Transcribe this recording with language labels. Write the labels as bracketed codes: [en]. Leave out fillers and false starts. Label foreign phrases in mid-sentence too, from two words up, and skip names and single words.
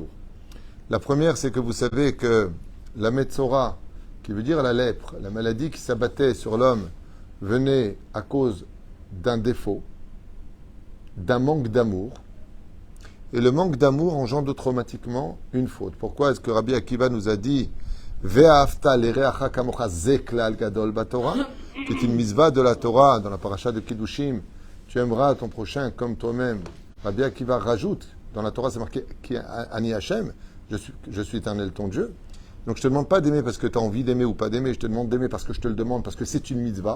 [fr] La première, c'est que vous savez que la Metzora, qui veut dire la lèpre, la maladie qui s'abattait sur l'homme, venait à cause d'un défaut, d'un manque d'amour. Et le manque d'amour engendre automatiquement une faute. Pourquoi est-ce que Rabbi Akiva nous a dit [he] ואהבת לרעך כמוך זה כלל גדול בתורה, [fr] qui est une mitzvah de la Torah, dans la paracha de Kiddushim, tu aimeras ton prochain comme toi-même. Rabbi Akiva rajoute, dans la Torah c'est marqué [he] אני השם, [fr] je suis éternel ton Dieu. Donc je ne te demande pas d'aimer parce que tu as envie d'aimer ou pas d'aimer, je te demande d'aimer parce que je te le demande, parce que c'est une mitzvah.